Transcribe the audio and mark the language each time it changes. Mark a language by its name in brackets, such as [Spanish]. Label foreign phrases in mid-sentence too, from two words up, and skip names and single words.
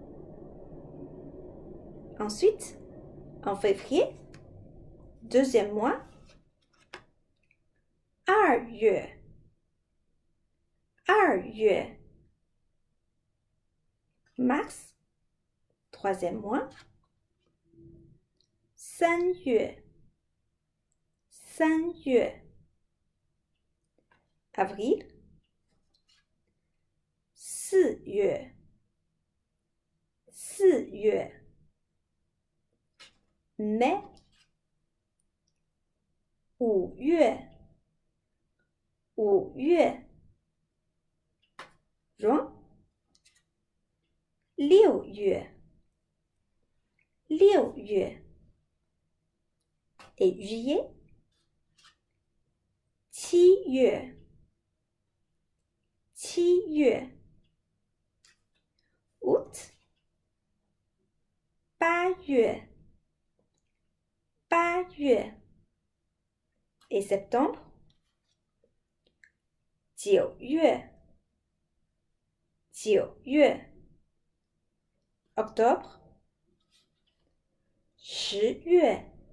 [French] Ensuite, en février, deuxième mois, [Chinese] 2月. [French] 月 mars, troisième mois, [Chinese] 3月 [French] avril, 4月 mai, 5月 juin, 6月 et juillet, 7月 août, 8月 et septembre, 9月 octobre, 10月